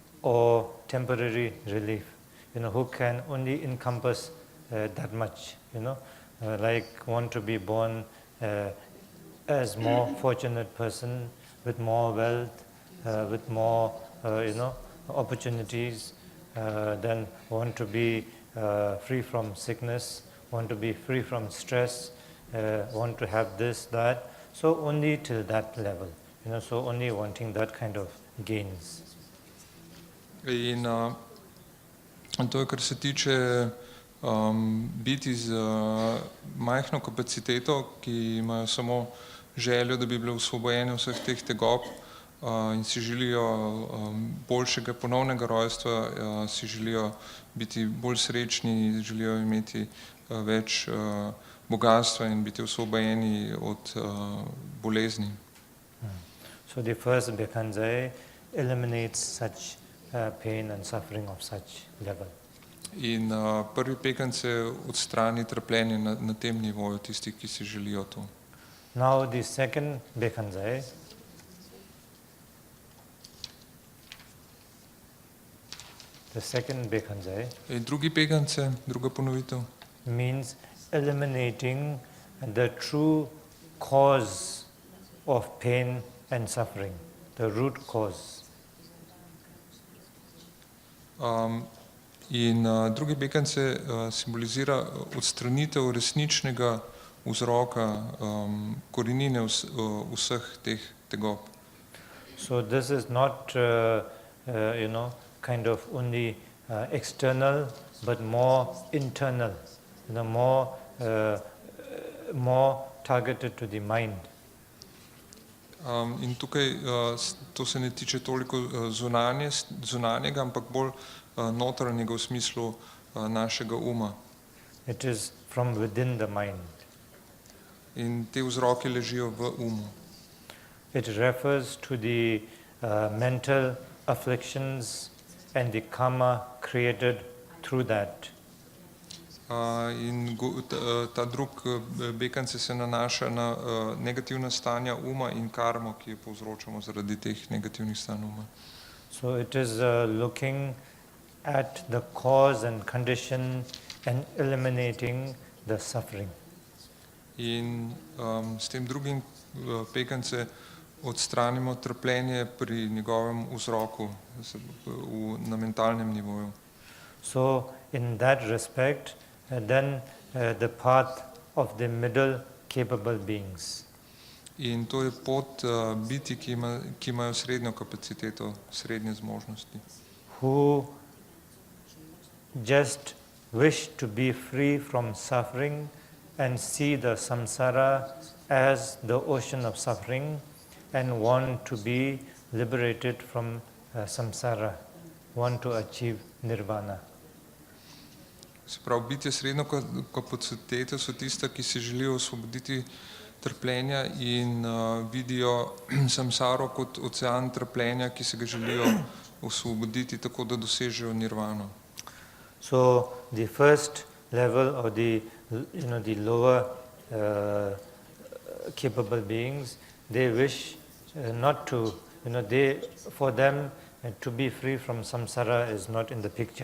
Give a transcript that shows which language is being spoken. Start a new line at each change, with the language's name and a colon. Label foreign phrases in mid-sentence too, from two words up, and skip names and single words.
English: or temporary relief, who can only encompass that much, like want to be born as more fortunate person with more wealth, with more, opportunities, then want to be free from sickness, want to be free from stress, want to have this, that. So only till that level, so only wanting that kind of gains.
Slovenian: In to je, kar se tiče biti z majhno kapaciteto, ki imajo samo željo, da bi bile osvobojene vseh teh tegob in si želijo boljšega ponovnega rojstva, si želijo biti bolj srečni, želijo imeti več bogatstva in biti osvobojeni od bolezni.
English: So the first Bhikkhanjaya eliminates such pain and suffering of such level.
Slovenian: In prvi Bhikkhanjaya odstrani trpljenje na tem nivoju tistih, ki si želijo to.
English: Now the second Bhikkhanjaya
Slovenian: In drugi Bhikkhanjaya, druga ponovitev,
English: means eliminating the true cause of pain and suffering, the root cause.
Slovenian: In drugi Bhikkhanjaya simbolizira odstranitev resničnega vzroka, korenine vseh teh tegob.
English: So this is not, kind of only external, but more internal, more targeted to the mind.
Slovenian: In tukaj to se ne tiče toliko zunanjega, ampak bolj notranjega v smislu našega uma.
English: It is from within the mind.
Slovenian: In te vzroki ležijo v umu.
English: It refers to the mental afflictions and the karma created through that.
Slovenian: In ta drug Bhikkhanjaya se nanaša na negativna stanja uma in karmo, ki jo povzročamo zaradi teh negativnih stanj uma.
English: So it is looking at the cause and condition and eliminating the suffering.
Slovenian: In s tem drugim Bhikkhanjaya odstranimo trpljenje pri njegovem vzroku na mentalnem nivoju.
English: So in that respect, then the path of the middle capable beings.
Slovenian: In to je pot biti, ki imajo srednjo kapaciteto, srednje zmožnosti.
English: Who just wish to be free from suffering and see the samsara as the ocean of suffering and want to be liberated from samsara, want to achieve nirvana.
Slovenian: Se pravi, bitje srednjo kapacitete so tista, ki se želijo osvoboditi trpljenja in vidijo samsaro kot ocean trpljenja, ki se ga želijo osvoboditi tako, da dosežejo nirvano.
English: So the first level of the lower capable beings, they wish not to, for them to be free from samsara is not in the picture.